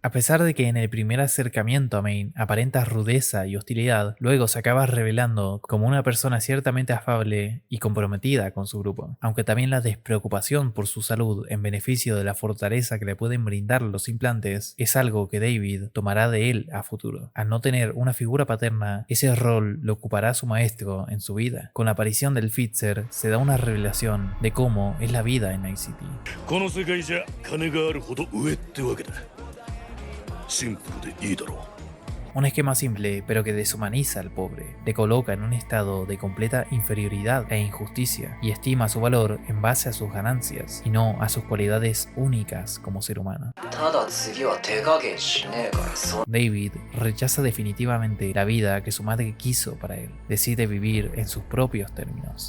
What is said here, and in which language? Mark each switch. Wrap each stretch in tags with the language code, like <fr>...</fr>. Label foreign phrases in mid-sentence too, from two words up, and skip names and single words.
<es>A pesar de que en el primer acercamiento a Main aparenta rudeza y hostilidad, luego se acaba revelando como una persona ciertamente afable y comprometida con su grupo, aunque también la despreocupación por su salud en beneficio de la fortaleza que le pueden brindar los implantes es algo que David tomará de él a futuro. Al no tener una figura paterna, ese rol lo ocupará su maestro en su vida. Con la aparición del Fixer se da una revelación de cómo es la vida en Night City.</es> <ja>この世界じゃ金があるほど上ってわけだ。シンプルでいいだろう。</ja> <es>Un esquema simple, pero que deshumaniza al pobre, le coloca en un estado de completa inferioridad e injusticia, y estima su valor en base a sus ganancias, y no a sus cualidades únicas como ser humano. David rechaza definitivamente la vida que su madre quiso para él, decide vivir en sus propios términos.</es>